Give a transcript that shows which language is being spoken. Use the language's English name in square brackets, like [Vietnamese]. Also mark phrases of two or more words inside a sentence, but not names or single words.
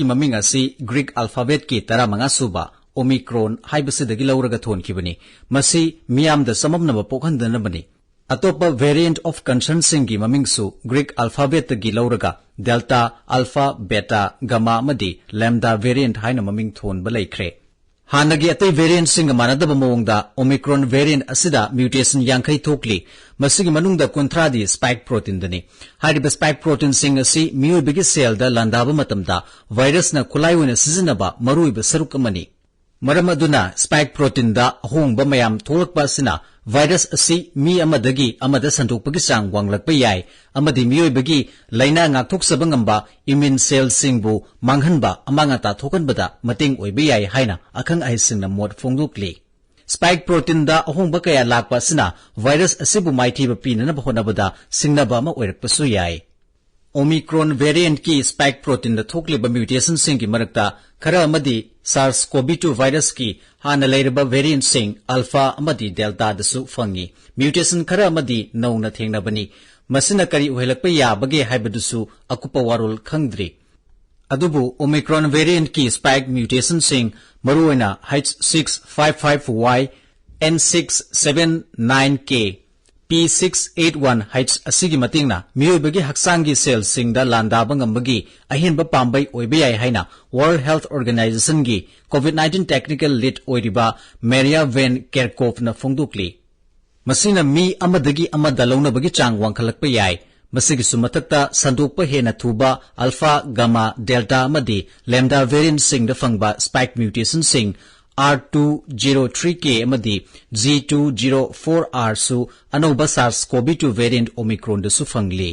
[Manipuri] maming asi [English] Greek alphabet [Manipuri] ki 15 suba Omicron haibasidagi lauraga thonkibani masi miyamda samamnaba pokhandanabani atopa [English] variant of concern [Manipuri] singi mamingsu [English] Greek alphabet [Manipuri] gi lauraga [English] delta alpha beta gamma [Manipuri] amadi lambda variant haina maming thon balaikre hanagi atai variant singa manadaba mawongda Omicron variant asida mutation yankai thokli masigi manungda kontradi [English] spike protein [Manipuri] dani hariba [English] spike protein [Manipuri] singa si miyobigi cell da landaba matamda virus na khulai wena sizinaba maruiba sarukamani Maramaduna [English] spike protein [Manipuri] da ahongba mayam tholakpa sina virus asi mi amadagi amada sandokpagi sang wanglakpa yai amadi miyoibagi laina ngakthoksaба ngamba [English] immune cell [Manipuri] singbu manghanba amangata thokanbada mating oiba yai haina akhang ai singna mod fongdokli [English] spike protein [Manipuri] da ahongba kaya lakpa sina virus asibu maithiba pinanaba honabada singnaba ama oirakpasu yai ꯑꯣꯃꯤꯛꯔꯣꯟ ꯚꯦꯔꯤꯌꯦꯟꯇ ꯀꯤ [English] spike protein [Manipuri] ꯗ ꯊꯣꯛꯂꯤꯕ ꯃ꯭ꯌꯨꯇꯦꯁꯟ ꯁꯤꯡ ꯀꯤ ꯃꯔꯛꯇ ꯈꯔ ꯑꯃꯗꯤ SARS-CoV-2 ꯚꯥꯏꯔꯁ ꯀꯤ ꯍꯥꯟꯅ ꯂꯩꯔꯕ ꯚꯦꯔꯤꯌꯦꯟꯇ ꯁꯤꯡ ꯑꯦꯜꯐꯥ ꯑꯃꯗꯤ ꯗꯦꯜꯇꯥ ꯗꯁꯨ ꯐꯪꯒꯤ ꯃ꯭ꯌꯨꯇꯦꯁꯟ ꯈꯔ ꯑꯃꯗꯤ ꯅꯧꯅ ꯊꯦꯡꯅꯕꯅꯤ ꯃꯁꯤꯅ ꯀꯔꯤ ꯎꯍꯦꯜꯂꯀꯄ ꯌꯥꯕꯒꯦ ꯍꯥꯏꯕꯗꯨꯁꯨ ꯑꯀꯨꯞꯄ ꯋꯥꯔꯣꯜ ꯈꯪꯗ꯭ꯔꯤ ꯑꯗꯨꯕꯨ ꯑꯣꯃꯤꯛꯔꯣꯟ ꯚꯦꯔꯤꯌꯦꯟꯇ ꯀꯤ [English] spike mutation [Manipuri] ꯁꯤꯡ ꯃꯔꯨꯑꯣꯏꯅ H655Y N679K P681H asigi matingna miyoibagi haksangi cell singda landaba ngambagi ahinba pambai oibe yai haina World Health Organization gi COVID-19 [English] technical lead [Manipuri] oiriba Maria Van Kerkhove na phongdokli masina mi amadagi amada launabagi chang wangkhalakpa yai masigi sumatakta sandokpa hena thuba [English] alpha gamma delta [Manipuri] amadi lambda variant singda phangba [English] spike mutation [Manipuri] sing R203K amadi G204R su anoba SARS-CoV-2 variant Omicron da su fangli.